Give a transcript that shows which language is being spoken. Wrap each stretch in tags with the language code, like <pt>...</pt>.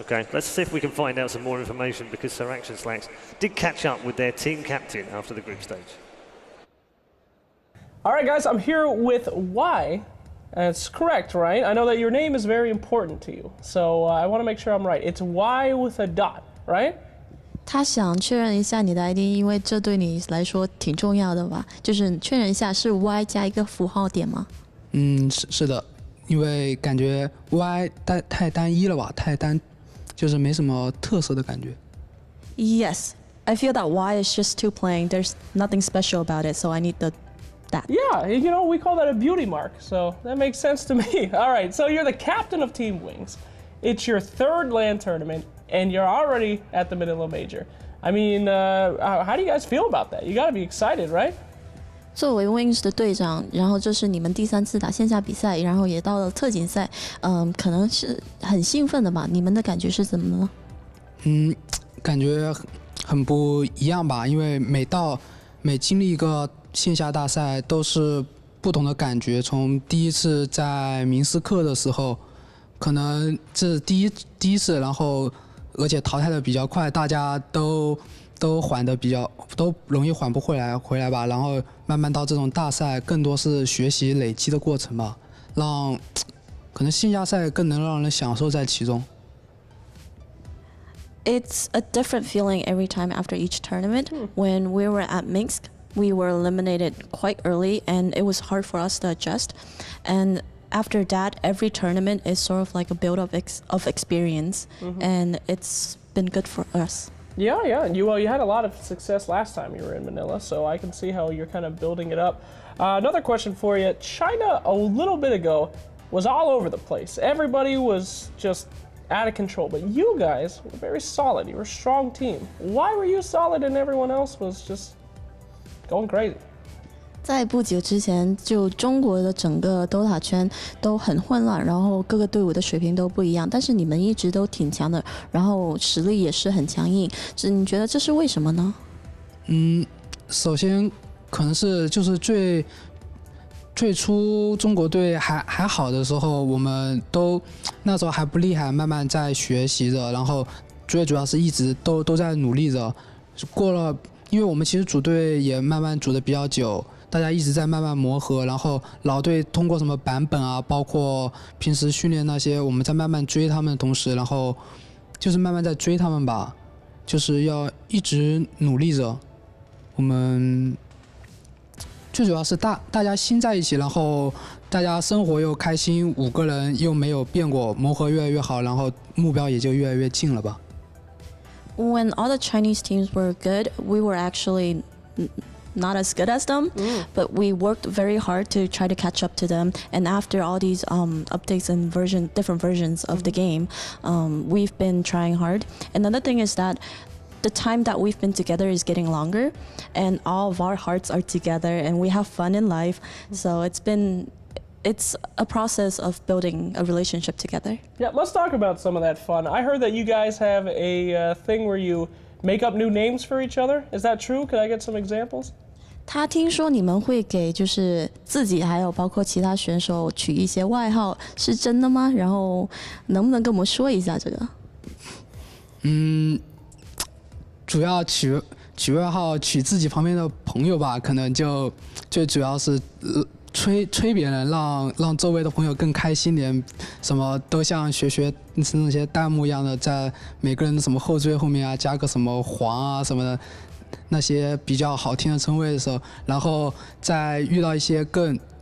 <en>Okay, let's see if we can find out some more information, because Sir Action Slacks did catch up with their team captain after the group stage. All right, guys, I'm here with Y. It's correct, right? I know that your name is very important to you, so I want to make sure I'm right. It's Y with a dot, right?</en> <zh>他想确认一下你的 ID， 因为这对你来说挺重要的吧？就是确认一下是 Y 加一个符号点吗？是的，因为感觉 Y 太单一了吧，就是没什么特色的感觉。</zh> <en>Yes, I feel that Y is just too plain. There's nothing special about it, so I need that. Yeah, you know, we call that a beauty mark, so that makes sense to me. All right, so you're the captain of Team Wings. It's your third LAN tournament, and you're already at the Manila Major. I mean, how do you guys feel about that? You got to be excited, right?</en> <zh>作为 Wings 的队长，然后这是你们第3次打线下比赛，然后也到了特锦赛，可能是很兴奋的吧？你们的感觉是怎么呢？感觉很不一样吧，因为每经历一个线下大赛都是不同的感觉。从第一次在明斯克的时候，可能这是第一次，然后而且淘汰的比较快，大家都缓的都容易缓不回来吧。然后慢慢到这种大赛，更多是学习累积的过程吧，可能线下赛更能让人享受在其中。</zh> <en>It's a different feeling every time after each tournament. When we were at Minsk, we were eliminated quite early, and it was hard for us to adjust. And after that, every tournament is sort of like a build-up of experience, and it's been good for us. Yeah, and you had a lot of success last time you were in Manila, so I can see how you're kind of building it up. Another question for you. China, a little bit ago, was all over the place. Everybody was just out of control, but you guys were very solid. You were a strong team. Why were you solid and everyone else was just going crazy?</en> <zh>在不久之前，就中国的整个 Dota 圈都很混乱，然后各个队伍的水平都不一样，但是你们一直都挺强的，然后实力也是很强硬。你觉得这是为什么呢？首先可能是就是最初中国队还好的时候，我们都那时候还不厉害，慢慢在学习着，然后最主要是一直都在努力着。过了，因为我们其实组队也慢慢组的比较久，大家一直在慢慢磨合，然后老队通过什么版本啊，包括平时训练那些，我们在慢慢追他们的同时，然后就是慢慢在追他们吧，就是要一直努力着。我们最主要是大家心在一起，然后大家生活又开心，5个人又没有变过，磨合越来越好，然后目标也就越来越近了吧。</zh> <en>When all the Chinese teams were good, we were actually not as good as them, but we worked very hard to try to catch up to them. And after all these updates and different versions of the game, we've been trying hard. Another thing is that the time that we've been together is getting longer, and all of our hearts are together, and we have fun in life. So it's a process of building a relationship together. Yeah, let's talk about some of that fun. I heard that you guys have a thing where you make up new names for each other. Is that true? Could I get some examples?</en> <zh>他听说你们会给就是自己还有包括其他选手取一些外号，是真的吗？然后能不能跟我们说一下这个？主要取外号取自己旁边的朋友吧，可能就最主要是吹别人，让周围的朋友更开心点，什么都像学那些弹幕一样的，在每个人的什么后缀后面啊加个什么黄啊什么的，那些比较好听的称谓的时候，然后再遇到一些更</zh>